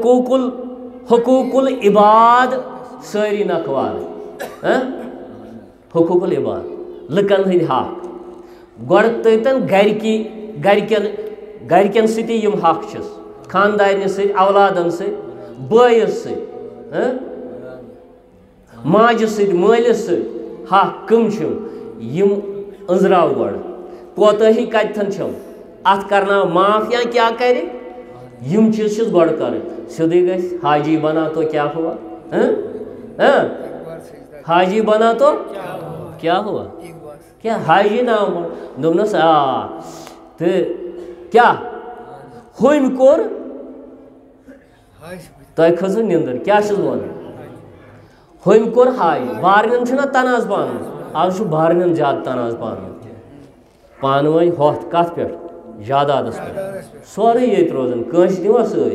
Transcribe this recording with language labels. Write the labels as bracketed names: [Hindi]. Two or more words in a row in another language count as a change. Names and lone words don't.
[Kashmiri] حقوٗق العباد سٲری نکھوالٕنۍ حقوٗق العباد لُکن ہٕنٛدۍ حق گۄڈٕ تٔتٮ۪ن گرِکٮ۪ن سۭتی یِم حق چھِس خاندارنہِ سۭتۍ اولادن سۭتۍ بٲیِس سۭتۍ ماجہِ سۭتۍ مٲلِس سۭتۍ حق کٕم چھِم یِم أنٛزراو گۄڈٕ کوتٲہی کتٮ۪ن چھم اتھ کرناو معاف یا کیا کرِ یم چیز چھس گۄڈٕ کرٕنۍ سیٚودُے گژھِ [Urdu] حاجی بنا تو کیا ہوا حاجی بنا تو کیا ہوا [Kashmiri] کیا حاجی نام دوٚپنس تہٕ کیا ہوٚمۍ کوٚر تۄہہِ کھٔژٕو نِندٕر کیٛاہ چھُس وَنان ہوٚمۍ کوٚر حاجی بارنٮ۪ن چھُنہ تناز پانہٕ آز چھُ بارنٮ۪ن زیادٕ تناز پانہٕ ؤنۍ ہوٚتھ کتھ پٮ۪ٹھ جادادس پٮ۪ٹھ سورُے ییٚتہِ روزان کٲنٛسہِ نِوا سۭتۍ